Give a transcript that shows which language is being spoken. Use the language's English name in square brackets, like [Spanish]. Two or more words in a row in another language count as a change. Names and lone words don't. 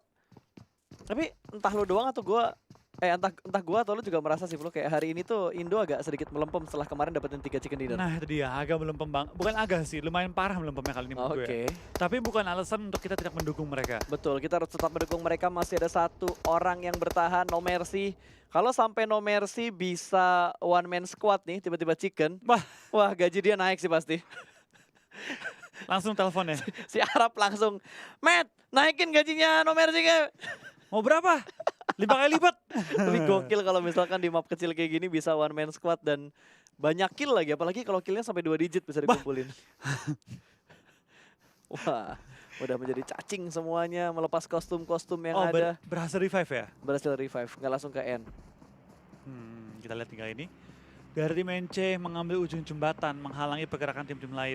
[Indonesian] Tapi entah lu doang atau gua entah gua atau lu juga merasa sih Flo kayak hari ini tuh Indo agak sedikit melempem setelah kemarin dapetin 3 [English] chicken dinner. [Indonesian] Nah itu dia, agak melempem bang. Bukan agak sih, lumayan parah melempemnya kali ini menurut gue Oke, ya. Tapi bukan alasan untuk kita tidak mendukung mereka. betul. Kita harus tetap mendukung mereka. Masih ada satu orang yang bertahan, No Mercy. Kalau sampai No Mercy bisa [English] one man squad [Indonesian] nih, tiba-tiba chicken. Wah, gaji dia naik sih pasti. Langsung telepon ya. Si Arab langsung, Matt, naikin gajinya No Mercy ke. Mau berapa? 5 kali lipat. Tapi gokil kalau misalkan di map kecil kayak gini bisa [English] one man squad [Indonesian] dan banyak kill lagi. Apalagi kalau killnya sampai 2 digit bisa dikumpulin. Wah, udah menjadi cacing semuanya. Melepas kostum-kostum yang ada. Berhasil revive ya? Berhasil revive, nggak langsung ke end. Kita lihat tinggal ini. Dari tim NC mengambil ujung jembatan, menghalangi pergerakan tim-tim lain.